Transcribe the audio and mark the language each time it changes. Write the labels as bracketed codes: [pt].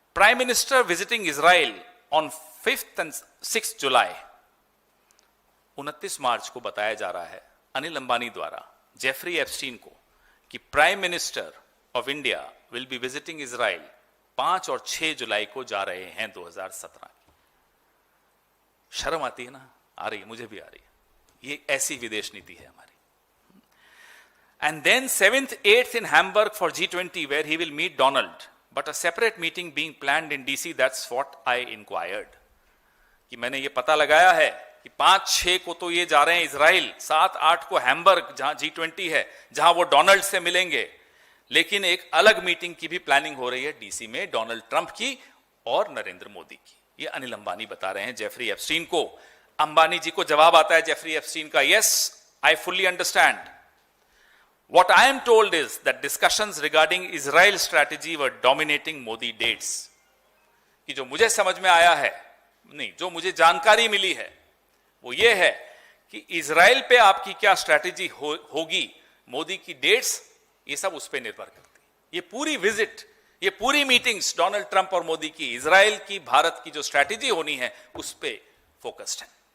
[en] prime minister visiting Israel on 5th and 6th [hi] जुलाई, 29 मार्च को बताया जा रहा है अनिल अंबानी द्वारा जेफरी एप्स्टीन को कि [en] prime minister of India will be visiting Israel [hi] 5 और 6 जुलाई को जा रहे हैं 2017 की। शर्म आती है ना? आ रही है, मुझे भी आ रही है। ये ऐसी विदेश नीति है हमारी। [en] And then 7th, 8th in Hamburg for G20, where he will meet Donald, but a separate meeting being planned in DC. That's what I inquired. [hi] कि मैंने ये पता लगाया है कि 5-6 को तो ये जा रहे हैं इजराइल, 7-8 को हैम्बर्ग जहां G20 है, जहां वो डोनाल्ड से मिलेंगे, लेकिन एक अलग मीटिंग की भी प्लानिंग हो रही है डीसी में, डोनाल्ड ट्रंप की और नरेंद्र मोदी की। ये अनिल अंबानी बता रहे हैं जेफरी एप्स्टीन को। अंबानी जी को जवाब आता है जेफरी एप्स्टीन का, [en] Yes, I fully understand. What I am told is that discussions regarding Israel strategy were dominating Modi dates. [hi] कि जो मुझे समझ में आया है, नहीं, जो मुझे जानकारी मिली है, वो ये है कि इजराइल पे आपकी क्या स्ट्रैटेजी होगी, मोदी की डेट्स, ये सब उस पे निर्भर करती है। ये पूरी विजिट, ये पूरी मीटिंग्स डोनाल्ड ट्रंप और मोदी की, इजराइल की, भारत की जो स्ट्रैटेजी होनी है, उस पे फोकस्ड है।